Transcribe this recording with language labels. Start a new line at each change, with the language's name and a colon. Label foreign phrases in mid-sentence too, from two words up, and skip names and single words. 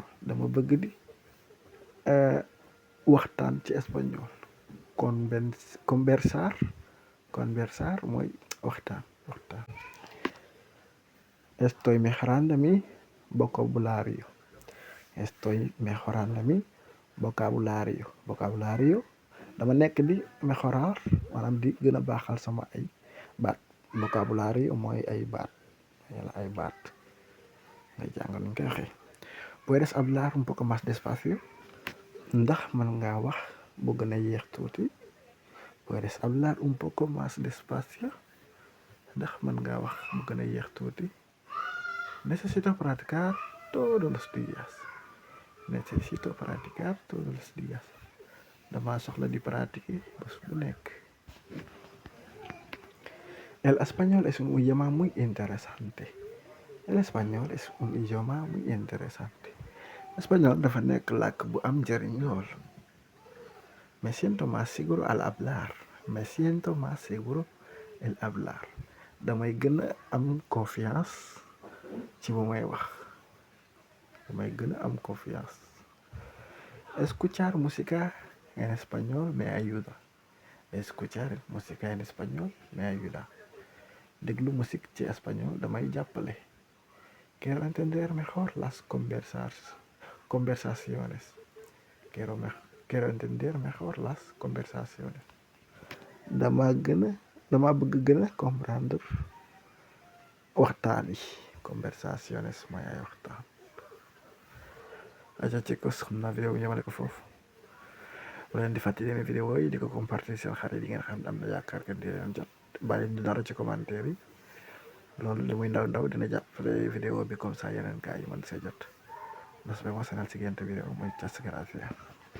Wolof: dama bëgg di waxtaan ci espagnol. Conversar mooy waxtaan.
Spanish: Estoy mejorando mi vocabulario. Estoy mejorando mi vocabulario.
Wolof: dama nekk di mejorar maanaam di gën a baaxal sama ay baat. Vocabulario mooy ay baat. nga jàng nuñ koy waxee.
Spanish: Puedes hablar un poco más despacio.
Wolof: ndax mën ngaa wax bu gën a yéex tuuti.
Spanish: Puedes hablar un poco más despacio.
Wolof: ndax mën ngaa wax bu gën a yéex tuuti.
Spanish: Necesito practicar todos los días. Necesito practicar todos los días.
Wolof: dama soxla di pratiquer bés bu nekk.
Spanish: El español es un idioma muy interesante. El español es un idioma muy interesante.
Wolof: Español dafa nekk làkk bu am njëriñ lool.
Spanish: Me siento más seguro al hablar. Me siento más seguro al hablar.
Wolof: damay gën a am confiance ci bu may wax. damay gën a am confiance.
Spanish: Escuchar música en español me ayuda. Escuchar música en español me ayuda.
Wolof: déglu musique ci español damay jàppale.
Spanish: Quiero entender mejor las conversaciones. Quiero entender mejor las conversaciones.
Wolof: dama bëgg gën a comprendre waxtaan yi. Conversaciones mooy ay waxtaan. aja chicos xam naa vidéo bi ñëwale ko foofu. bu leen di fàttali yeneen vidéo yi di ko compartir seen xarit yi ngeen xam ne am na yaakaar que di leen jot. bàyyi di dara ci commentaire yi. loolu li muy ndaw dina jàppale vidéo bi
French: comme ça
Wolof: yeneen gars yi mën see jot.
Spanish: Nos vemos en el siguiente video. Muchas gracias.